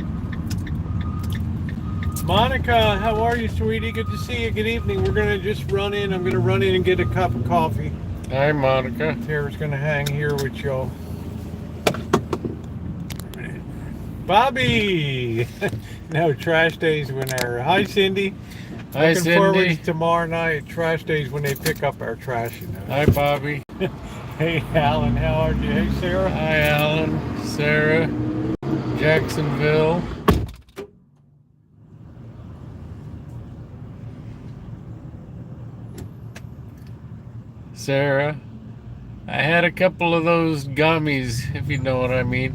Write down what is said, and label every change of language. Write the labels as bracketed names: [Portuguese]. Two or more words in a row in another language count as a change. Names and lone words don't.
[English] Monica, how are you, sweetie? Good to see you. Good evening. We're going to just run in. I'm going to run in and get a cup of coffee. Hi, Monica. Tara's going to hang here with y'all. Bobby! No, trash days whenever. Hi, Cindy. Hi, Looking Cindy. forward to tomorrow night. Trash days when they pick up our trash, you know. Hi, Bobby. Hey, Alan, how are you? Hey, Sarah. Hi, Alan, Sarah, Jacksonville. Sarah, I had a couple of those gummies, if you know what I mean.